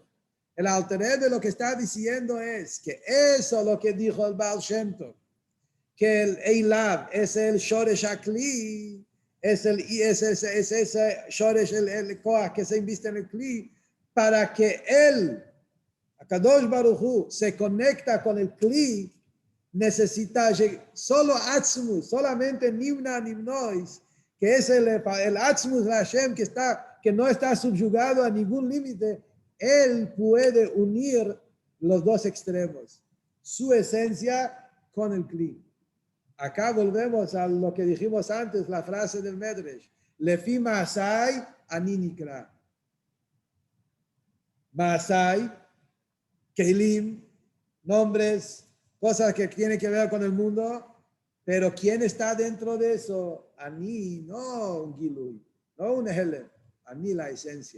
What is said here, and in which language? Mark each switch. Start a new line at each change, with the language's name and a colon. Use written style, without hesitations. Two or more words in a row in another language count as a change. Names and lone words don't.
Spanish: El Alter Rebbe lo que está diciendo es que eso lo que dijo el Baal Shem Tov, que el Eilav es el
Hebrew: שורש שכלי,
Spanish: es ese Shoresh, el Koach que se inviste en el Kli, para que él,
Hebrew: הקדוש ברוך הוא,
Spanish: se conecta con el Kli, necesita solo Atzmus, solamente
Hebrew: נמנע הנמנעות,
Spanish: que es el Atzmus de Hashem que no está subyugado a ningún límite. Él puede unir los dos extremos, su esencia con el Kli. Acá volvemos a lo que dijimos antes, la frase del Medrash.
Hebrew: לפי מעשי אני נקרא.
Spanish: Maasai, Keilim, nombres, cosas que tienen que ver con el mundo, pero ¿quién está dentro de eso? Ani, no un Gilui, no un Helen, Ani la esencia.